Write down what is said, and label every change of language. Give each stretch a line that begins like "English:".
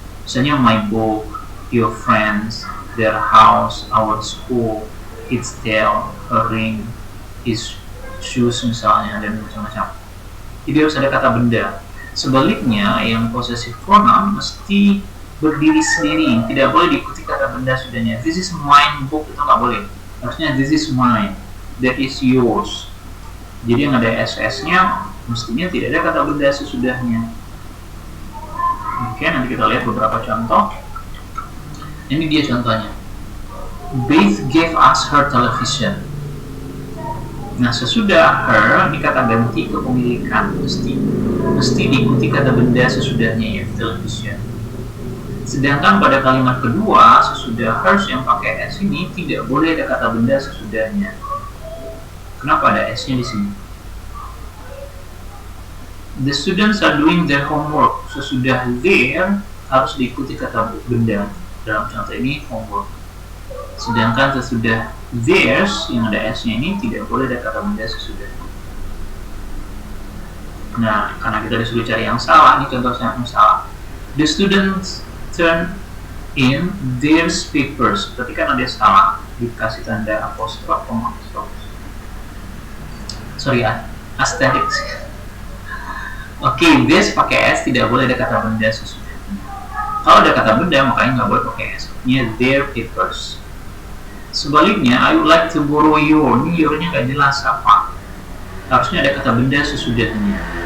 Indonesian: Misalnya
English: my book, your friends, their house, our school, its tail, her ring, his shoes
Indonesian: misalnya, dan macam-macam. Jadi harus ada kata benda. Sebaliknya yang possessive pronoun mesti berdiri sendiri, tidak boleh diikuti kata benda sudahnya.
English: This is mine book,
Indonesian: itu nggak boleh. Harusnya
English: this is mine, that is yours.
Indonesian: Jadi yang ada ss-nya mestinya tidak ada kata benda sesudahnya. Oke, nanti kita lihat beberapa contoh. Ini dia contohnya.
English: Beth gave us her television.
Indonesian: Nah, sesudah her, ini kata ganti kepemilikan, mesti diikuti kata benda sesudahnya, yaitu television. Sedangkan pada kalimat kedua, sesudah hers yang pakai s ini tidak boleh ada kata benda sesudahnya. Kenapa ada s-nya di sini?
English: The students are doing their homework.
Indonesian: Sesudah their harus diikuti kata benda. Dalam contoh ini homework. Sedangkan sesudah theirs yang ada s-nya ini tidak boleh ada kata benda sesudahnya. Nah, karena kita disuruh cari yang salah, ini contoh yang salah.
English: The students turn in their papers.
Indonesian: Berarti kan ada salah, dikasih tanda apostrof, apostrof.
English: Sorry, aesthetics.
Indonesian: Oke, this pakai s, tidak boleh ada kata benda sesudahnya. Kalau ada kata benda makanya nggak boleh pakai s. Ini their papers. Sebaliknya,
English: I would like to borrow your.
Indonesian: Ini your-nya nggak jelas apa. Harusnya ada kata benda sesudahnya.